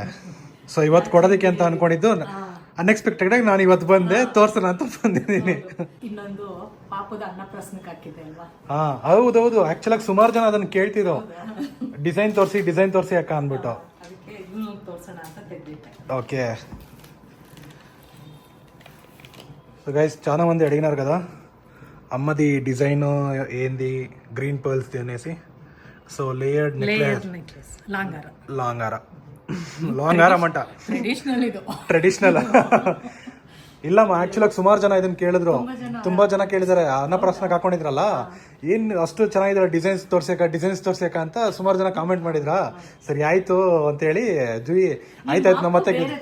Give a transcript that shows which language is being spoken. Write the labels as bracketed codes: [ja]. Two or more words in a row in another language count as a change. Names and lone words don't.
[kn] ಸೊ ಇವತ್ತು ಕೊಡೋದಕ್ಕೆ ಅಂತ ಅನ್ಕೊಂಡಿದ್ದು, ಅನ್ಎಕ್ಸ್ಪೆಕ್ಟೆಡ್ ಆಗಿ ನಾನು ಇವತ್ತು ಬಂದೆ, ತೋರ್ಸೋಣ ಅಂತ ಬಂದಿದ್ದೀನಿ. ಇನ್ನೊಂದು ಪಾಪದ ಅನ್ನಪ್ರಸನ್ನಕ್ಕೆ ಹಾಕಿದೆ ಅಲ್ವಾ? ಹಾ ಹೌದೌದು. ಆಕ್ಚುಲಾಗಿ ಸುಮಾರು ಜನ ಅದನ್ನ ಕೇಳ್ತಿರೋ, ಡಿಸೈನ್ ತೋರಿಸಿ ಅಕ್ಕ ಅಂದ್ಬಿಟ್ಟು. ಅದಕ್ಕೆ ಇದನ್ನು ತೋರ್ಸೋಣ ಅಂತ ತೆಗೆದಿಟ್ಟೆ. [te] ఓకే. సో గైస్, చాలా మంది అడిగినారు కదా అమ్మది డిజైన్ ఏంది, గ్రీన్ పర్ల్స్ అనేసి. [en] So layered నెక్లెస్, [te] లాంగ్ హారం అంట. [kn] ಟ್ರೆಡಿಷನಲ್ ಇಲ್ಲಮ್ಮ. ಆಕ್ಚುಲಾಗಿ ಸುಮಾರು ಜನ ಇದನ್ನ ಕೇಳಿದ್ರು, ತುಂಬಾ ಜನ ಕೇಳಿದಾರೆ. ಅನ್ನಪ್ರಸನ್ನಕ್ಕೆ ಹಾಕೊಂಡಿದ್ರಲ್ಲ, ಏನ್ ಅಷ್ಟು ಚೆನ್ನಾಗಿದ್ದಾರೆ ಡಿಸೈನ್ಸ್ ತೋರ್ಸಕ ಅಂತ ಸುಮಾರು ಜನ ಕಾಮೆಂಟ್ ಮಾಡಿದ್ರ. ಸರಿ ಆಯ್ತು ಅಂತ ಹೇಳಿ ಜೂಯಿ ಆಯ್ತಾಯ್ತು ನಮ್ಮ ಮತ್ತೆ.